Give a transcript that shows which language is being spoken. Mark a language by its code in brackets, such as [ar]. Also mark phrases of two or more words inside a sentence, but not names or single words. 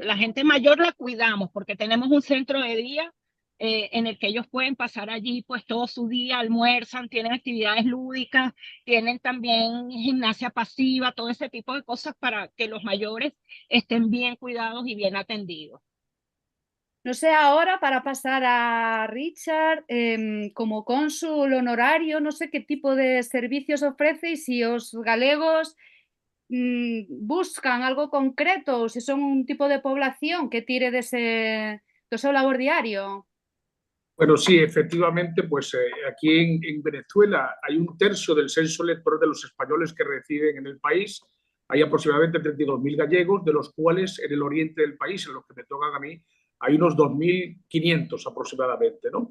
[es] La gente mayor la cuidamos porque tenemos un centro de día en el que ellos pueden pasar allí pues todo su día, almuerzan, tienen actividades lúdicas, tienen también gimnasia pasiva, todo ese tipo de cosas para que los mayores estén bien cuidados y bien atendidos. No sé, ahora para pasar a Richard, como cónsul honorario, no sé qué tipo de servicios ofrece y si [gl] os galegos buscan algo concreto ou se son un tipo de población que tire do seu labor diario. [es] Bueno, sí, efectivamente, pues aquí en Venezuela hay 1/3 del censo electoral de los españoles que residen en el país. Hay aproximadamente 32.000 gallegos, de los cuales en el oriente del país, en los que me tocan a mí, hay unos 2.500 aproximadamente, ¿no?